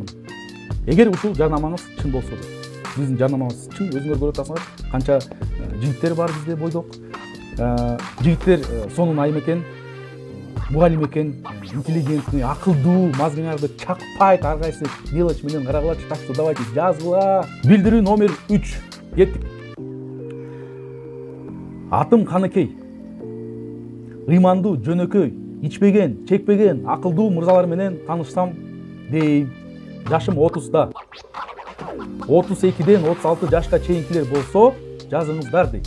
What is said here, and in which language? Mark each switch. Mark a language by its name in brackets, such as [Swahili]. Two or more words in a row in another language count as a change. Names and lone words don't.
[Kyrgyz] Эгер ушул жарнамаңыз чын болсо дейт. Биздин жарнамабыз чын, өзүңөр көрүп атасыңар, канча жигиттер бар бизде бойдок. Жигиттер сонун айым экен, мугалим экен, интеллигентный, акылдуу, мазгыңарды чакпайт, ар кайсы мелочь менен карагылачы, [Russian] так что давайте жазгыла. [Kyrgyz] Билдирүү номер 3 кеттик. Атым Каныкей. Ыймандуу, жөнөкөй, ичпеген, чекпеген акылдуу мырзалар менен таанышсам дейм. Жашым 30-да. 32-ден 36 жашка чейинкилер болсо, жазыңыздар дейт.